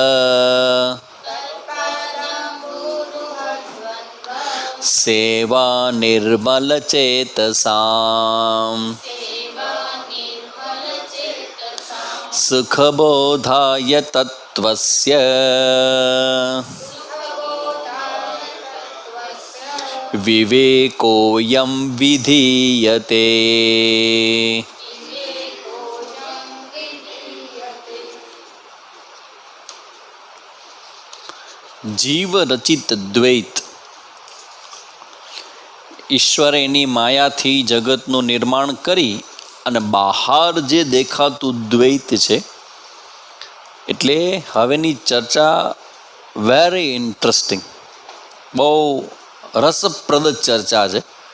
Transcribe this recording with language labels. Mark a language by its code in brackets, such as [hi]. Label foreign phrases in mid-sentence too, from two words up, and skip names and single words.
[sa] सेवा निर्मलचेतसाम् सुखबोधाय तत्त्वस्य विवेकोऽयं विधीयते। जीव रचित द्वैत [gu] ઈશ્વરે એની માયાથી જગતનું નિર્માણ કરી અને બહાર જે દેખાતું દ્વૈત છે, એટલે હવેની ચર્ચા [en] very interesting, [gu] બહુ રસપ્રદ ચર્ચા છે.